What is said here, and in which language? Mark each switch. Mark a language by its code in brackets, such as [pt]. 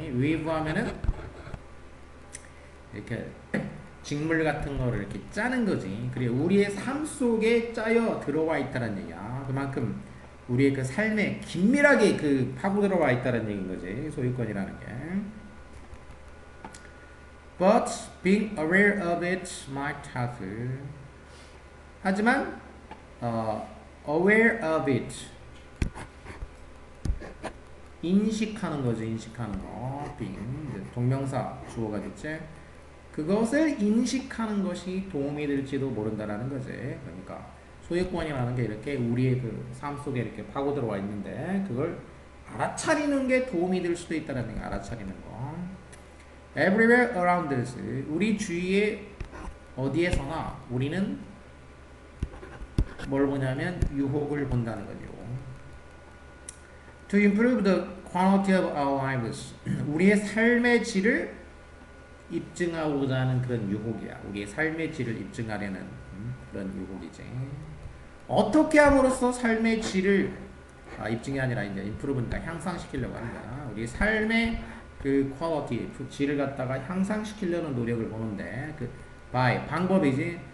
[ko] weave 하면은 이렇게 직물 같은 거를 이렇게 짜는 거지. 그리고 우리의 삶 속에 짜여 들어와 있다는 얘기야. 그만큼 우리의 그 삶에 긴밀하게 그 파고 들어와 있다는 얘기인 거지. 소유권이라는 게. [en] But being aware of it might help. [ko] 하지만 [en] aware of it [ko] 인식하는 거죠. 인식하는 거. being 동명사 주어가 됐지. 그것을 인식하는 것이 도움이 될지도 모른다라는 거지. 그러니까 소유권이라는 게 이렇게 우리의 그 삶 속에 이렇게 파고 들어와 있는데 그걸 알아차리는 게 도움이 될 수도 있다는 거. 알아차리는 거. [en] Everywhere around us. [ko] 우리 주위에 어디에서나 우리는 뭘 보냐면 유혹을 본다는 거죠. [en] To improve the quality of our lives. [ko] 우리의 삶의 질을 입증하고자 하는 그런 유혹이야. 우리의 삶의 질을 입증하려는 그런 유혹이지. 어떻게 함으로써 삶의 질을 입증이 아니라 이제 improve니까 향상시키려고 하는 거야. 우리 삶의 그 퀄리티, 그 질을 갖다가 향상시키려는 노력을 보는데 그 by 방법이지.